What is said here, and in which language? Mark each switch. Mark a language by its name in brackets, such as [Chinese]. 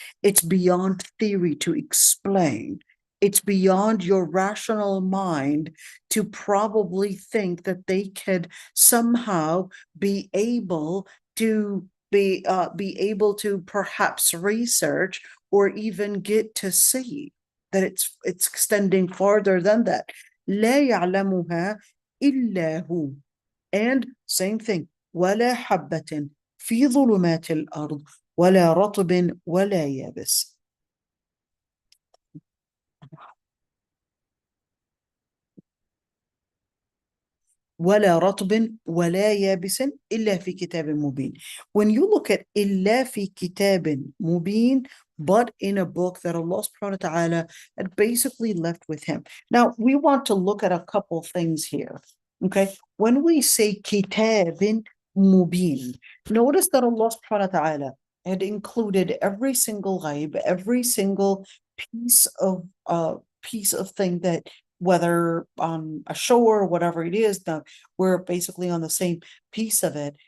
[English] It's beyond theory to explain. It's beyond your rational mind to probably think that they could somehow be able to be able to perhaps research or even get to see that it's extending farther than that. [Arabic] لا يعلمها إلا هو. [English] And same thing, [Arabic] ولا حبة في ظلمات الأرض ولا رطب ولا يابس. ولا رطب ولا يابس إلا في كتاب مبين. [English] When you look at [Arabic] إلا في كتاب مبين, [English] but in a book that Allah subhanahu wa ta'ala had basically left with him. Now, we want to look at a couple things here. Okay, when we say kitab mubin, notice that Allah subhanahu wa ta'ala had included every single ghaib, every single piece of thing that, whether on a shore or whatever it is, that we're basically on the same piece of it.